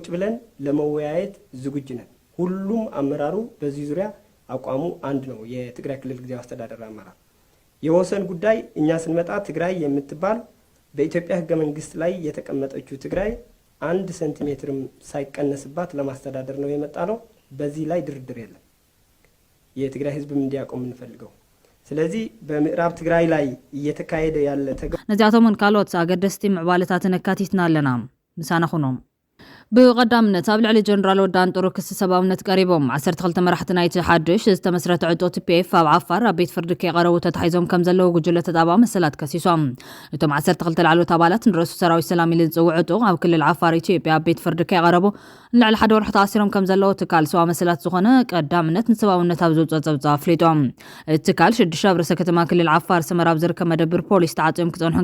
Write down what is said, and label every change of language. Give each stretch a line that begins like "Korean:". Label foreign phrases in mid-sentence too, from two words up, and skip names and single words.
Amharic: ብለን ለመወያየት ዝግጁ ነን። ሁሉም አመራሩ በዚህ ዙሪያ አቋሙ አንድ ነው። የትግራይ ክልል ጊዜያዊ አስተዳደር አመራር የወሰን ጉዳይ እኛ ስንመጣ ትግራይ የምትባል በኢትዮጵያ ህገ መንግስት ላይ የተቀመጠችው ትግራይ 1 ሴንቲሜትርም ሳይቀነስባት ለማስተዳደር ነው የመጣ ነው። በዚህ ላይ ድርድር የለም። የትግራይ ህዝብም እንዲያቆም እንፈልገው። ስለዚህ በምዕራብ ትግራይ ላይ እየተካሄደ ያለ
Tigrinya: ነዚያቶምን ካልኦት ኣገደስቲ ምዕባለታትን ኣካቲትና ኣለና ምሳና ኹኖም ብቐዳምነት ኣብ ልዕሊ ጀነራል ወዳን ጥሩ ክሲ ሰብኣውነት ቀሪቦም 12 መራሕቲ ናይቲ ሓድሽ ዝተመስረተ ዕጦ TPF ኣብ ዓፋር ኣብ ቤት ፍርዲ ከይቐረቡ ተታሒዞም ከም ዘለዉ ጉጅለ ተጣባ መሰላት ከሲሶም እቶም 12 ላዕሎት ኣባላት ንርእሱ ሰራዊት ሰላም ኢሉ ዝፅውዕ ዕጡቕ ኣብ ክልል ዓፋር ኢትዮጵያ ኣብ ቤት ፍርዲ ከይቐረቡ ንልዕሊ ሓደ ወርሒ ተኣሲሮም ከም ዘለዉ ትካል ሰብኣዊ መሰላት ዝኾነ ቀዳምነት ንሰብኣውነት ኣብ ዘውፅኦ ፀብፃብ ኣፍሊጦም እቲ ትካል 6 ኣብ ርእሰ ከተማ ክልል ዓፋር ሰመራ ኣብ ዝርከብ መደብር ፖሊስ ተዓፅዮም ክፀንሑ